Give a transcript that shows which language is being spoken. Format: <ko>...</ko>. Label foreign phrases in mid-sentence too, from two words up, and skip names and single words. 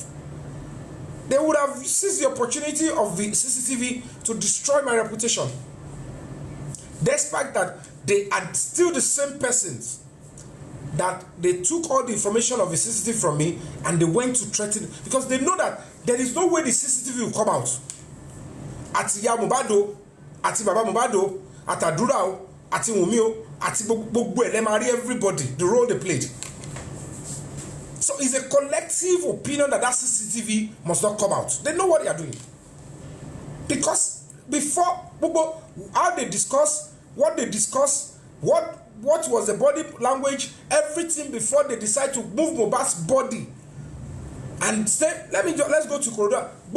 <en>They would have seized the opportunity of the CCTV to destroy my reputation. Despite that, they are still the same persons that they took all the information of the CCTV from me and they went to threaten, because they know that there is no way the CCTV will come out.</en> <yo>Ati ya Mohbad, ati baba Mohbad, ati Adura, ati Wunmi, ati gbogbo</yo> <en>everybody, the role they played. So it's a collective opinion that CCTV must not come out. They know what they are doing. Because before, how they discuss, what they discuss, what was the body language, everything before they decide to move Mohbad's body and say, let's go to Coroner.</en>